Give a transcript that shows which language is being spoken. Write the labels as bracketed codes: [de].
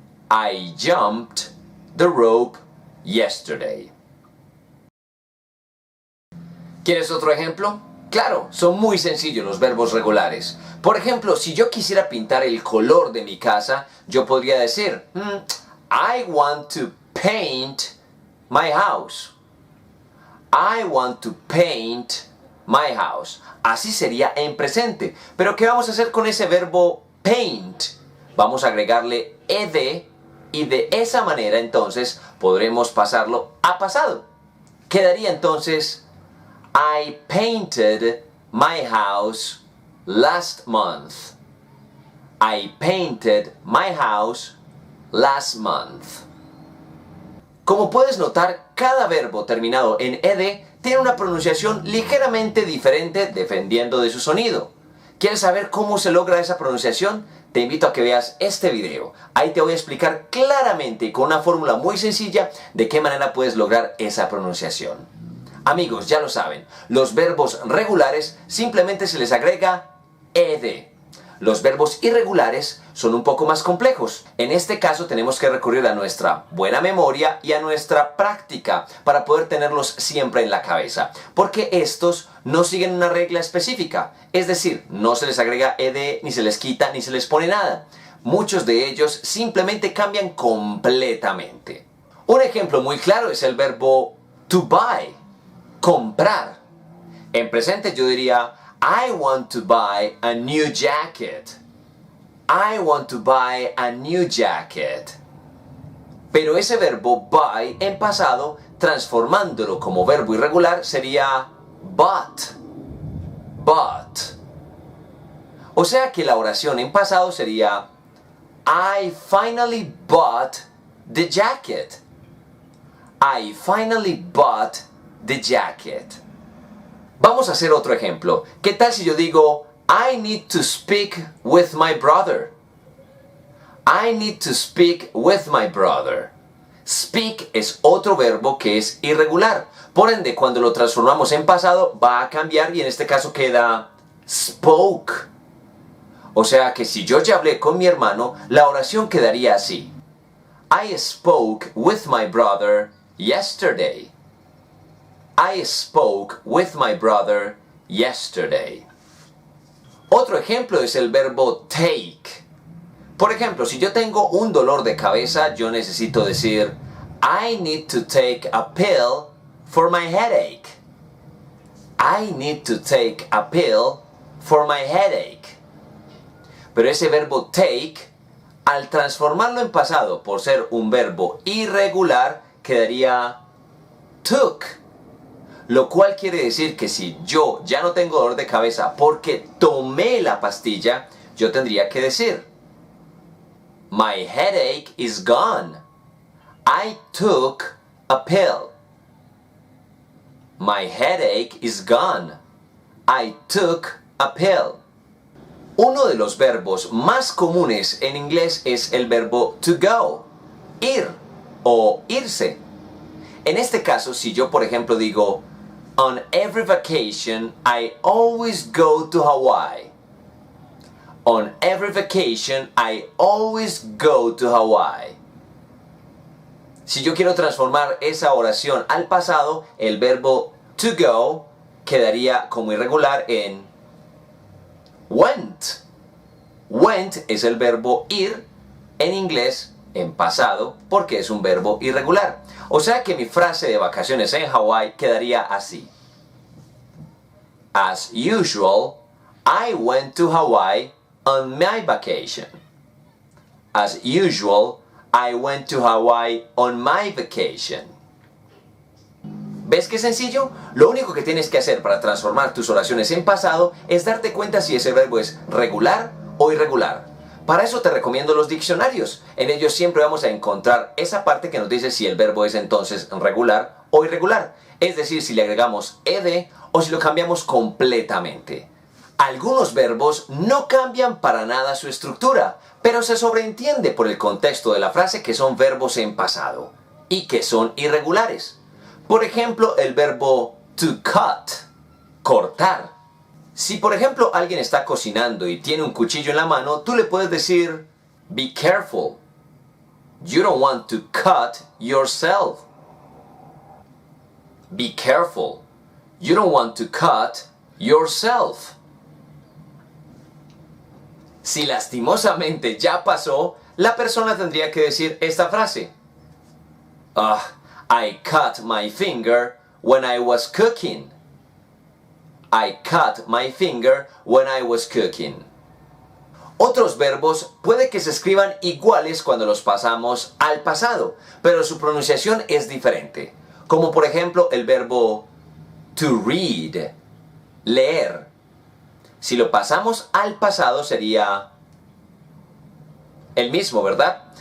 [en] I jumped the rope yesterday. [es] ¿Quieres otro ejemplo? Claro, son muy sencillos los verbos regulares. Por ejemplo, si yo quisiera pintar el color de mi casa, yo podría decir [en] I want to paint my house. I want to paint my house. [es] Así sería en presente. Pero ¿qué vamos a hacer con ese verbo paint? Vamos a agregarle ed y de esa manera entonces podremos pasarlo a pasado. Quedaría entonces [en] I painted my house last month. I painted my house last month. [es] Como puedes notar, cada verbo terminado en ed tiene una pronunciación ligeramente diferente dependiendo de su sonido. ¿Quieres saber cómo se logra esa pronunciación? Te invito a que veas este video. Ahí te voy a explicar claramente y con una fórmula muy sencilla de qué manera puedes lograr esa pronunciación. Amigos, ya lo saben, los verbos regulares simplemente se les agrega ed. Los verbos irregulares son un poco más complejos. En este caso tenemos que recurrir a nuestra buena memoria y a nuestra práctica para poder tenerlos siempre en la cabeza. Porque estos no siguen una regla específica. Es decir, no se les agrega ed, ni se les quita, ni se les pone nada. Muchos de ellos simplemente cambian completamente. Un ejemplo muy claro es el verbo to buy. Comprar. En presente yo diría [en] I want to buy a new jacket. I want to buy a new jacket. [es] Pero ese verbo buy en pasado, transformándolo como verbo irregular, sería bought. Bought. O sea que la oración en pasado sería [en] I finally bought the jacket. I finally bought the jacket. [es] Vamos a hacer otro ejemplo. ¿Qué tal si yo digo [en] I need to speak with my brother? I need to speak with my brother. [es] Speak es otro verbo que es irregular. Por ende, cuando lo transformamos en pasado va a cambiar y en este caso queda spoke. O sea que si yo ya hablé con mi hermano, la oración quedaría así. [en] I spoke with my brother yesterday. I spoke with my brother yesterday. [es] Otro ejemplo es el verbo take. Por ejemplo, si yo tengo un dolor de cabeza, yo necesito decir [en] I need to take a pill for my headache. I need to take a pill for my headache. [es] Pero ese verbo take, al transformarlo en pasado por ser un verbo irregular, quedaría took. Lo cual quiere decir que si yo ya no tengo dolor de cabeza porque tomé la pastilla, yo tendría que decir [en] My headache is gone. I took a pill. My headache is gone. I took a pill. [es] Uno de los verbos más comunes en inglés es el verbo to go, ir o irse. En este caso, si yo por ejemplo digo, [en] on every vacation I always go to Hawaii. On every vacation I always go to Hawaii. [es] Si yo quiero transformar esa oración al pasado, el verbo to go quedaría como irregular en went. Went es el verbo ir en inglés en pasado porque es un verbo irregular. O sea que mi frase de vacaciones en Hawái quedaría así. [en] As usual, I went to Hawaii on my vacation. As usual, I went to Hawaii on my vacation. [es] ¿Ves qué sencillo? Lo único que tienes que hacer para transformar tus oraciones en pasado es darte cuenta si ese verbo es regular o irregular. Para eso te recomiendo los diccionarios. En ellos siempre vamos a encontrar esa parte que nos dice si el verbo es entonces regular o irregular. Es decir, si le agregamos ed o si lo cambiamos completamente. Algunos verbos no cambian para nada su estructura, pero se sobreentiende por el contexto de la frase que son verbos en pasado y que son irregulares. Por ejemplo, el verbo to cut, cortar. Si por ejemplo alguien está cocinando y tiene un cuchillo en la mano, tú le puedes decir, [en] be careful. You don't want to cut yourself. Be careful. You don't want to cut yourself. [es] Si lastimosamente ya pasó, la persona tendría que decir esta frase. [en] I cut my finger when I was cooking. I cut my finger when I was cooking. [es] Otros verbos puede que se escriban iguales cuando los pasamos al pasado, pero su pronunciación es diferente. Como por ejemplo el verbo to read, leer. Si lo pasamos al pasado sería el mismo, ¿verdad?